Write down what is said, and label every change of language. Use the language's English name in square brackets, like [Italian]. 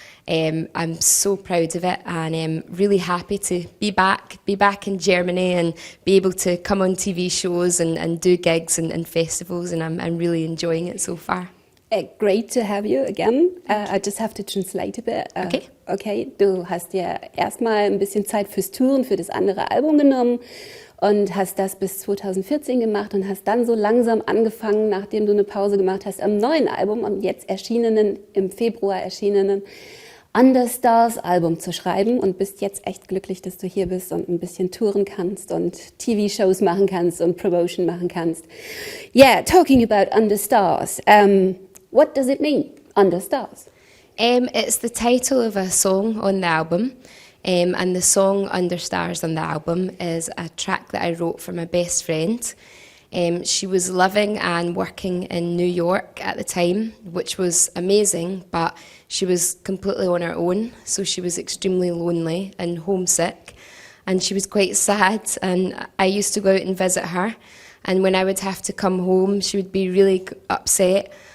[English] I'm so proud of it, and I'm really happy to be back in Germany and be able to come on TV shows and do gigs and festivals, and I'm really enjoying it so far. Great to have you again. I just have to translate a bit. [German] Okay, du hast ja erstmal ein bisschen Zeit fürs Touren, für das andere Album genommen. Und hast das bis 2014 gemacht und hast dann so langsam angefangen, nachdem du eine Pause gemacht hast, am neuen Album, am jetzt erschienenen, im Februar erschienenen Understars Album zu schreiben und bist jetzt echt glücklich, dass du hier bist und ein bisschen touren kannst und TV-Shows machen kannst und Promotion machen kannst. [English] Yeah, talking about Understars. What does it mean, Understars? It's the title of a song on the album. And the song Understars on the album is a track that I wrote for my best friend. She was living and working in New York at the time, which was amazing, but she was completely on her own, so she was extremely lonely and homesick, and she was quite sad, and I used to go out and visit her, and when I would have to come home, she would be really upset.